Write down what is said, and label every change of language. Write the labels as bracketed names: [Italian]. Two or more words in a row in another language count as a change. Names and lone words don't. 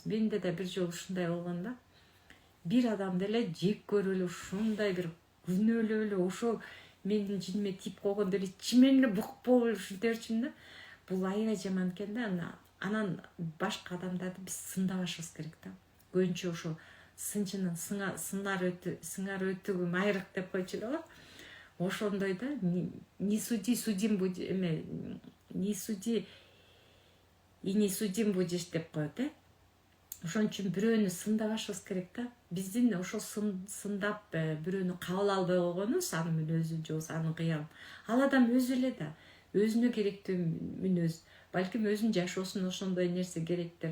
[Kyrgyz] Менде да бир жолу ушундай болгон да. Бир адамды эле жек көрүп эле ушундай бир күнөөлөп эле ошол менин жиниме тийип койгондор ичимен эле бук болуп ушинтерчимин да. Бул аябай жаман экен да. Анан башка адамдарды биз сындабашыбыз керек да. Көбүнчө ошо сынчынын сыңар өтүгүм айрык деп койчу эле го. Ошондой да, [Russian] не суди, судим будешь, не суди и не судим будешь [Kyrgyz] деп коет, Ошон үчүн бирөөнү сындабашыбыз керек да. Биздин ошол сындап бирөөнү кабыл албай койгонубуз, анын мүнөзүн же болбосо анын кыялын. Ал адам өзү эле да, өзүнө керектүү мүнөз, балким өзүнүн жашоосуна ошондой нерсе керектир.